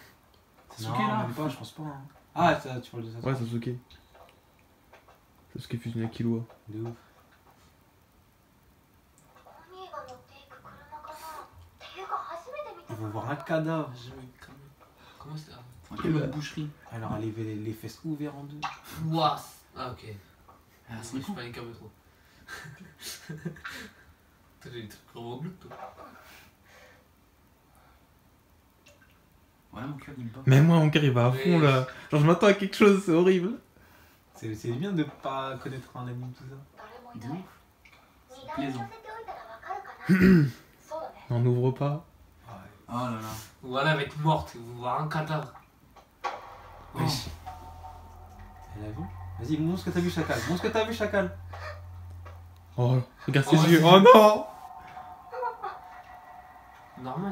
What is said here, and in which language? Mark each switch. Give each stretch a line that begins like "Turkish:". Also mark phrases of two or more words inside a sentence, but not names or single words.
French: Sasuke Non, là. même pas, je pense pas. Hein. Ah, ça, tu parles de ça. Ouais, Sasuke. Sasuke fusionné avec Killua. De ouf.
Japanese: コニーが乗っていく車かな。っていうか初めて見た
French: Ils vont voir un cadavre. Comment c'est? Quelle bonne boucherie. Elle aura les fesses ouvertes en deux. Ouah! Ah, ok. Ah, Je c'est me suis con. pas un peu trop. T'as des trucs vraiment bleus, toi. Voilà, mon cœur il bat. Mais moi, mon cœur, il va à fond Oui. là. Genre, je m'attends à quelque chose, c'est horrible. C'est bien de pas connaître un anime, tout ça.
Japanese: 誰もい
French: De
Japanese: ない
French: ouf.
Japanese: 荷台に乗せておいたらわかるかなそうだね
French: On n'ouvre pas. Oh là là. Voilà, avec morte, vous voir un cadavre. Wesh. Elle a vu? Vas-y, montre ce que t'as vu, Chacal. Montre ce que t'as vu, Chacal. Oh, regarde Oh, ses yeux. vas-y. Oh non! Normal.